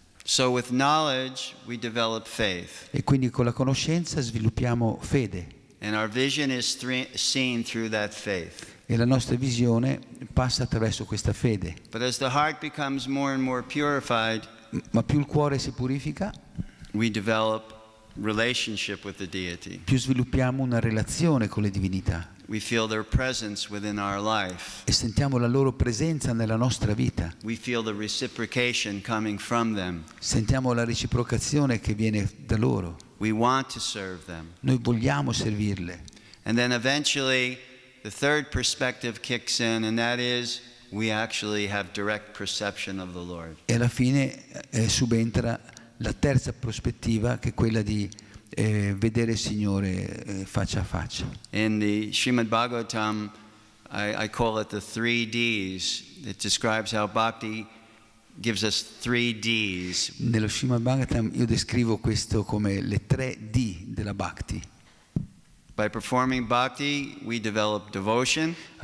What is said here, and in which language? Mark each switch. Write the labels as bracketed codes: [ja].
[en] So with knowledge, we develop faith. [it] E quindi con la conoscenza sviluppiamo fede. [en] And our vision is seen through that faith. [it] E la nostra visione passa attraverso questa fede. [en] But as the heart becomes more and more purified, [it] Ma più il cuore si purifica, [en] we develop relationship with the deity. [it] più sviluppiamo una relazione con le divinità. [en] We feel their presence within our life. [it] E sentiamo la loro presenza nella nostra vita. [en] We feel the reciprocation coming from them. [it] Sentiamo la reciprocazione che viene da loro. [en] We want to serve them. [it] Noi vogliamo servirle. [en] And then eventually the third perspective kicks in, and that is we actually have direct perception of the Lord. [it] E alla fine subentra la terza prospettiva, che è quella di vedere il Signore faccia a faccia. [en] In the Srimad Bhagavatam, I call it the 3 Ds. It describes how bhakti gives us 3 Ds. [it] Nello Srimad Bhagavatam io descrivo questo come le 3 D della Bhakti. [en] By performing bhakti, we develop devotion.